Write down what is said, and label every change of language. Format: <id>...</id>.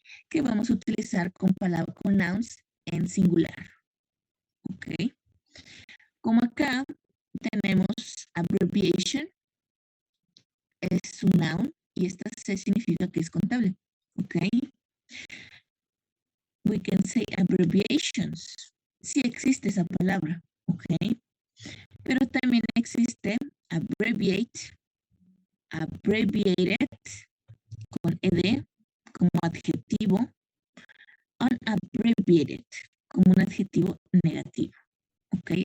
<es>Que vamos a utilizar con palabras, con nouns en singular, ¿ok? Como acá tenemos abbreviation, es un noun y esta C significa que es contable, ¿ok?</es> <en>We can say abbreviations.</en> <es>Sí existe esa palabra, ¿ok? Pero también existe abbreviate, abbreviated, con ed, como adjetivo, unabbreviated, como un adjetivo negativo. ¿Ok?</es>